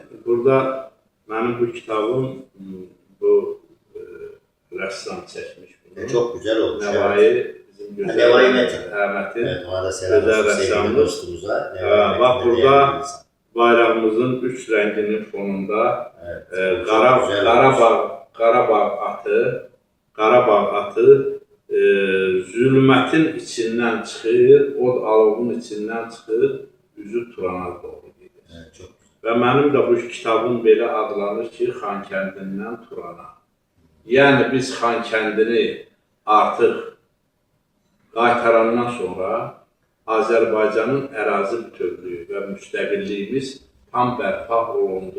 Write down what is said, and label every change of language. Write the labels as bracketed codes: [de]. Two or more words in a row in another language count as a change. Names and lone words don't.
[az] burada mənim bu kitabım bu rəssam çəkmiş bunu. [tr] Çok güzel olmuş. [az] Nəvai, bizim bizim Nevai Metin. Metin. [tr] Evet, ona da selam Güzel olsun sevgili ressamımız. dostumuza. Nevai Bak Metin'de burada değerli bir insan. bayrağımızın üç renginin fonunda Evet, çok güzel olmuş. [az] Qarabağ atı zülmətin içindən çıxır, od alovun içindən çıxır, üzü Turana doğru gedir. [tr] Evet, çok güzel. [az] Və mənim də bu kitabım belə adlanır ki, Xankəndindən Turana. Yəni biz Xankəndini artıq qaytarandan sonra Azərbaycanın ərazi bütövlüyü və müstəqilliyimiz tam bərpa olundu.